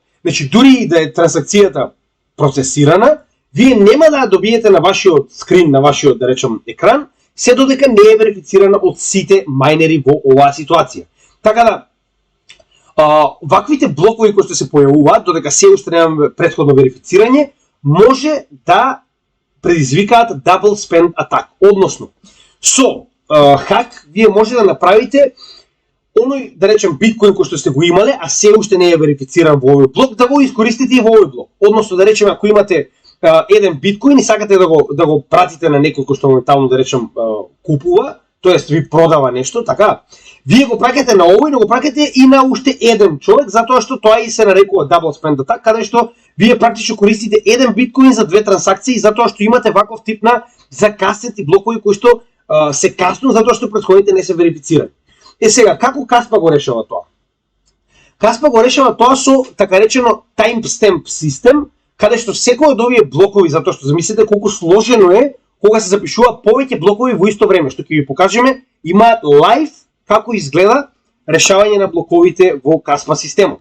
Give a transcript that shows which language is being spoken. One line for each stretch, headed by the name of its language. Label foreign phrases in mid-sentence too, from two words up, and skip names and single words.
Macedonian: Значи, дури и да е трансакцијата процесирана, вие нема да ја добиете на вашиот скрин, на вашиот, да речем, екран, се додека не е верифицирана од сите майнери во оваа ситуација. Така да, ваквите блокови кои што се појавуваат, додека се уште немаме претходно верифицирање, може да предизвикаат
English: double spend attack.
Macedonian: Односно, со хак, вие може да направите оној, да речем, биткоин кој што сте го имале, а се уште не е верифициран во овој блок, да го искористите и во овој блок. Односно, да речем, ако имате еден биткоин и сакате да го пратите на некој кој што моментално, да речем, купува, тоест ви продава нешто, така, вие го праќате на овој, но го праќате и на уште еден човек, затоа што тоа и се нарекува
English: double spend attack,
Macedonian: каде што вие практично користите еден биткоин за две трансакции, затоа што имате ваков тип на закаснети блокови кои што се касно, затоа што претходните не се верифицирани. Сега, како Каспа го решава тоа? Каспа го решава тоа со, така речено, timestamp систем, каде што секој од овие блокови, затоа што замислите колку сложено е кога се запишуваат повеќе блокови во исто време, што ќе ви покажеме, имаат лайв како изгледа решавање на блоковите во Каспа системот.